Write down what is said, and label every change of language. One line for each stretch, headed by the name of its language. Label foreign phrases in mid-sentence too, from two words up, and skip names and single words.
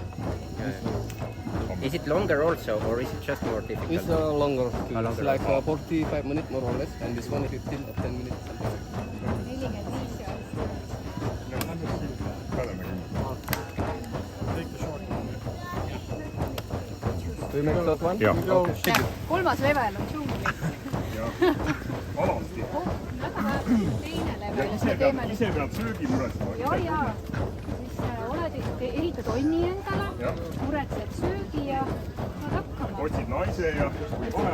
English: Is it longer also, or is it just more difficult? It's longer. longer. It's like 45 minutes more or less, and this one 15 or 10 minutes. Something. 45 Do you make that one?
Estonian: Jah. Kolmas level on džungli. Alasti. Väga hea. Teine level. Ja teeme Ise pead söögi muretsema. ja. Siis eritad onni endale, muretsed söögi ja saad hakkama. Otsid naise ja kohe.